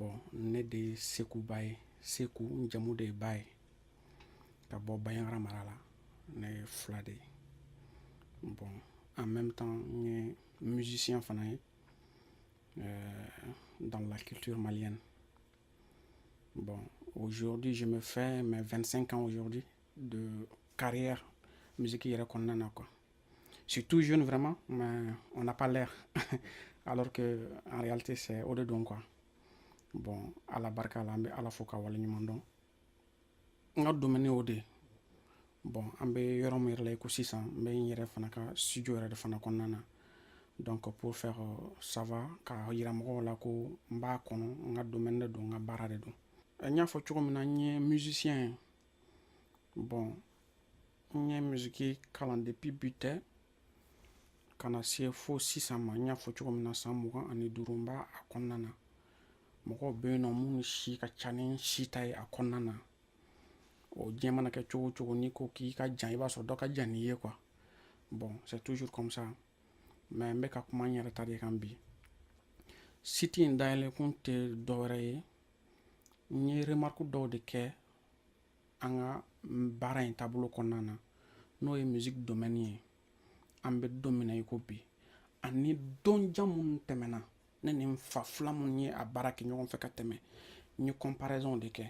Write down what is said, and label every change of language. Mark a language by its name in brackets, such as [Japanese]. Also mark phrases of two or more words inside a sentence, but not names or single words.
[Bambara] ne de Sekou Baye, Sekou njamu de Baye ka bɔ Bayaŋara mara la ne ye fila de. [French] Bon, en même temps [Bambara] n ye musicien fana ye [French] dans la culture malienne. Bon, aujourd'hui je me fais mes 25 ans aujourd'hui de carrière musique [Bambara] yɛrɛ kɔnɔna na [French] quoi. Je suis tout jeune vraiment, mais on n'a pas l'air. Alors que en réalité c'est au dedans quoi. Bon, [Bambara] ala barka la, an bɛ ala fo ka waleɲuman dɔn. N ka domaine o de. Bon, an bɛ yɔrɔ min yɛrɛ la i ko sisan n bɛ n yɛrɛ fana ka studio yɛrɛ de fana kɔnɔna na. [French] Donc pour faire savoir [Bambara] ka yira mɔgɔw la ko n b'a kɔnɔ, n ka domaine de don, n ka baara de don. N y'a fɔ cogo min na n ye musicien ye. Bon, n ye musique kalan depuis bi tɛ ka na se fo sisan ma. N y'a fɔ cogo min na san 25 n b'a a kɔnɔna na. Mɔgɔw bɛ yen nɔ minnu si ka ca ni n si ta ye a kɔnɔna na. O diɲɛ mana kɛ cogo o cogo n'i ko k'i ka jan i b'a sɔrɔ dɔ ka jan n'i ye quoi. [French] Bon, c'est toujours comme ça. [Bambara] Mais n bɛ ka kuma n yɛrɛ ta de kan bi. Site in dayɛlɛ kun tɛ dɔwɛrɛ ye. N ye remarque dɔw de kɛ an ka baara in taabolo kɔnɔna na n'o ye [French] musique domaine [Bambara] ye. An bɛ don min na i ko bi. Ani donjan minnu tɛmɛna ne ni n fa fila minnu ye a baara kɛ ɲɔgɔn fɛ ka tɛmɛ n ye comparaison de kɛ.